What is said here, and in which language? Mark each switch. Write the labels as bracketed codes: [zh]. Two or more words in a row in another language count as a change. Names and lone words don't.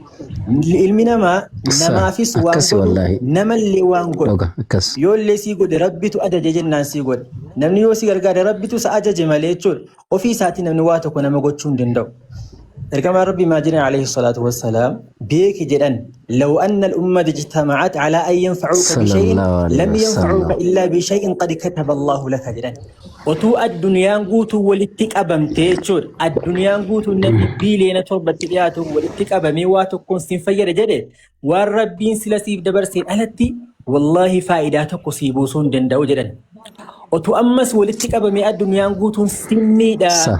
[om] Ilmi namaa namaafis waan godhu namallee waan godhu. Yoollee sii godhe rabbitu ajaje jennaan sii godhe. Namni yoo si gargaare rabbitu isa ajaje malee jechuudha. Ofii isaatii namni waa tokko nama gochuu hin danda'u. Ergamaan Rabbii Maajidin [ar] عليه الصلاة والسلام [om] beeki jedhan [ar] لو أن الأمة اجتمعت على أن ينفعوك بشيء لم ينفعوك إلا بشيء قد كتب الله لك [om] jedhan. Otuu addunyaan guutuu walitti qabamtee jechuudha. Addunyaan guutuu namni biiliyoona 7 dhiyaatu walitti qabamee waa tokkoon siin fayyada jedhe waan rabbiin sila siif dabarseen alatti wallahi faayidaa tokko sii buusuu hin danda'u jedhan. Otuu ammas walitti qabamee addunyaan guutuun sinniidha.